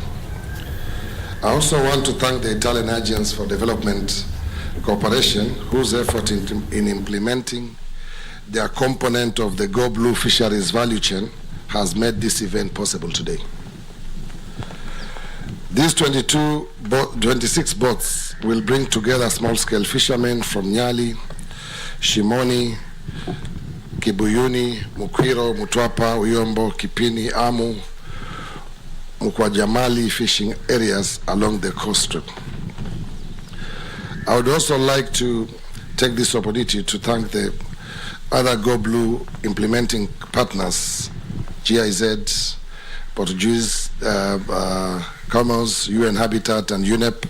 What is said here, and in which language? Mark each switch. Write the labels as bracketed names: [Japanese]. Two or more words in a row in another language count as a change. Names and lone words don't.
[English] I also want to thank the Italian Agents for Development Cooperation, whose effort in implementing their component of the Go Blue fisheries value chain has made this event possible today. These 26 boats will bring together small-scale fishermen from Nyali, Shimoni, Kibuyuni, Mukwiro, Mutwapa, Uyombo, Kipini, Amu, Mukwajamali fishing areas along the coast strip. I would also like to take this opportunity to thank the other Go Blue implementing partners, GIZ, Portuguese Commons, UN Habitat, and UNEP.